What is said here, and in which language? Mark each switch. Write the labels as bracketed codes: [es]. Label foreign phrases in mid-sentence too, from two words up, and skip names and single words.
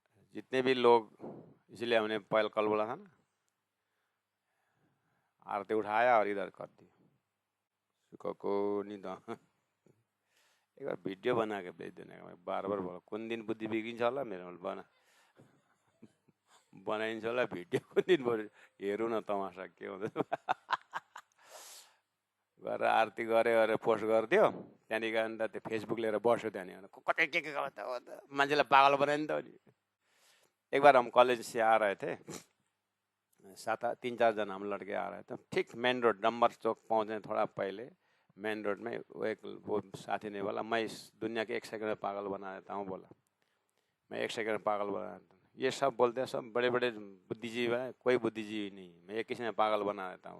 [hi] जितने भी लोग, इसलिए हमने पहले कल बोला था ना, आरती उठाया और इधर कर दी को नहीं तो एक बार भिडियो बना के भेज देने का। मैं बार बार बोला [ne] कुन दिन बुद्धि बिग्रिन्छ होला मेरो बना बनाइन्छ होला भिडियो कुन दिन बरु हेरौँ न तमासा के हुँदैछ गरेर आरती गरे गरेर पोस्ट गरिदियो। त्यहाँदेखि अन्त त्यो फेसबुक लिएर बस्यो त्यहाँनिर कतै के मान्छेलाई पागल बनायो नि त। [hi] अनि एक बार हम कॉलेज से आ रहे थे, 3-4 जन हम लड़के आ रहे थे, ठीक [en] main road [hi] डम्बर चौक पहुँचे थोड़ा पहले [en] main road [hi] में वो साथी ने बोला मैं इस दुनिया के 1 सेकंड में पागल बना देता हूँ। बोला मैं 1 सेकंड में पागल बना देता हूँ। ये सब बोलते हैं, सब बड़े बड़े बुद्धिजीवी है, कोई बुद्धिजीवी नहीं, मैं एक किसी में पागल बना देता हूँ।